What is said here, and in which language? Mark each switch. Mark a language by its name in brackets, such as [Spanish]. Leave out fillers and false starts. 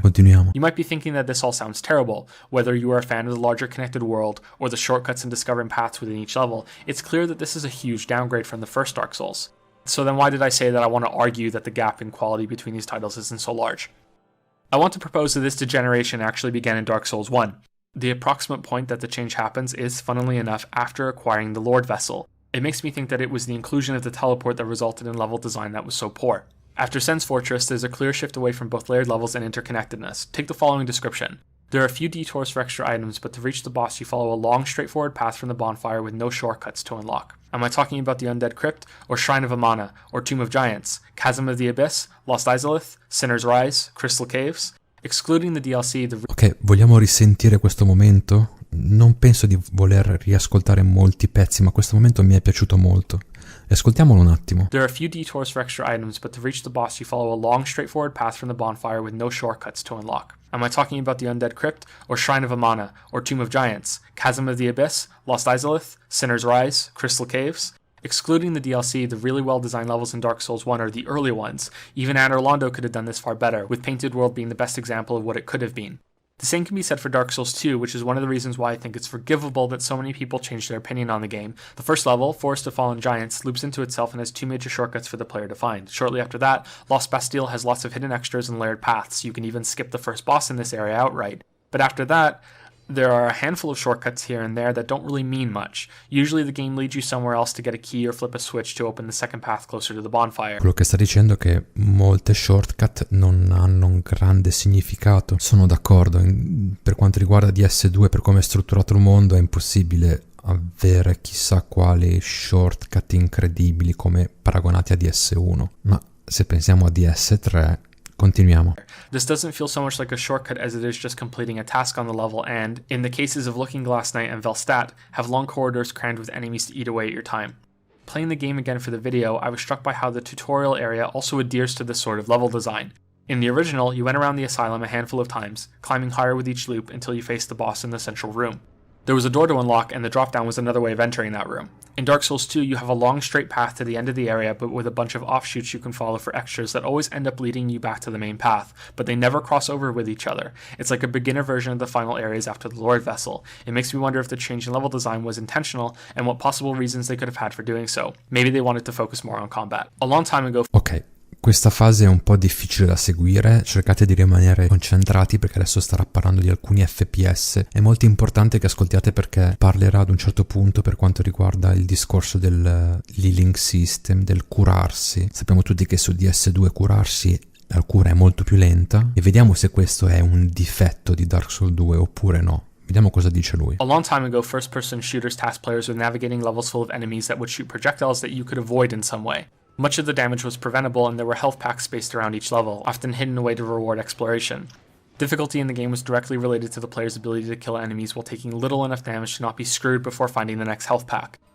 [Italian] Continuiamo. [English] You might be thinking that this all sounds terrible. Whether you are a fan of the larger connected world or the shortcuts and discovering paths within each level, it's clear that this is a huge downgrade from the first Dark Souls. So then why did I say that I want to argue that the gap in quality between these titles isn't so large? I want to propose that this degeneration actually began in Dark Souls 1. The approximate point that the change happens is, funnily enough, after acquiring the Lord Vessel. It makes me think that it was the inclusion of the teleport that resulted in level design that was so poor. After Sen's Fortress, there's a clear shift away from both layered levels and interconnectedness. Take the following description. There are a few detours for extra items, but to reach the boss you follow a long, straightforward path from the bonfire with no shortcuts to unlock. Am I talking about the Undead Crypt, or Shrine of Amana, or Tomb of Giants, Chasm of the Abyss, Lost Izalith, Sinner's Rise, Crystal Caves? Excluding the DLC, [Italian] Ok, vogliamo risentire questo momento? Non penso di voler riascoltare molti pezzi, ma questo momento mi è piaciuto molto. Ascoltiamolo un attimo. [English] There are a few detours for extra items, but to reach the boss you follow a long, straightforward path from the bonfire with no shortcuts to unlock. Am I talking about the Undead Crypt, or Shrine of Amana, or Tomb of Giants, Chasm of the Abyss, Lost Izalith, Sinner's Rise, Crystal Caves? Excluding the DLC, the really well-designed levels in Dark Souls 1 are the early ones. Even Anor Londo could have done this far better, with Painted World being the best example of what it could have been. The same can be said for Dark Souls 2, which is one of the reasons why I think it's forgivable that so many people changed their opinion on the game. The first level, Forest of Fallen Giants, loops into itself and has two major shortcuts for the player to find. Shortly after that, Lost Bastille has lots of hidden extras and layered paths. You can even skip the first boss in this area outright. But after that, there are a handful of shortcuts here and there that don't really mean much. Usually the game leads you somewhere else to get a key or flip a switch to open the second path closer to the bonfire. [Italian] Quello che sta dicendo è che molte shortcut non hanno un grande significato. Sono d'accordo. Per quanto riguarda DS2, per come è strutturato il mondo, è impossibile avere chissà quali shortcut incredibili come paragonati a DS1. Ma se pensiamo a DS3... Continuiamo. [English] This doesn't feel so much like a shortcut as it is just completing a task on the level and, in the cases of Looking Glass Knight and Velstadt, have long corridors crammed with enemies to eat away at your time. Playing the game again for the video, I was struck by how the tutorial area also adheres to this sort of level design. In the original, you went around the asylum a handful of times, climbing higher with each loop until you faced the boss in the central room. There was a door to unlock, and the drop-down was another way of entering that room. In Dark Souls 2, you have a long straight path to the end of the area, but with a bunch of offshoots you can follow for extras that always end up leading you back to the main path, but they never cross over with each other. It's like a beginner version of the final areas after the Lord Vessel. It makes me wonder if the change in level design was intentional, and what possible reasons they could have had for doing so. Maybe they wanted to focus more on combat. A long time ago... [Italian] Ok. Questa fase è un po' difficile da seguire, cercate di rimanere concentrati perché adesso starà parlando di alcuni FPS. È molto importante che ascoltiate perché parlerà ad un certo punto per quanto riguarda il discorso del healing system, del curarsi. Sappiamo tutti che su DS2 curarsi, la cura è molto più lenta e vediamo se questo è un difetto di Dark Souls 2 oppure no. Vediamo cosa dice lui. [English] A long time ago, first-person shooters tasked players with navigating levels full of enemies that would shoot projectiles that you could avoid in some way. Much of the damage was preventable, and there were health packs spaced around each level, often hidden away to reward exploration. Difficulty in the game was directly related to the player's ability to kill enemies while taking little enough damage to not be screwed before finding the next health pack.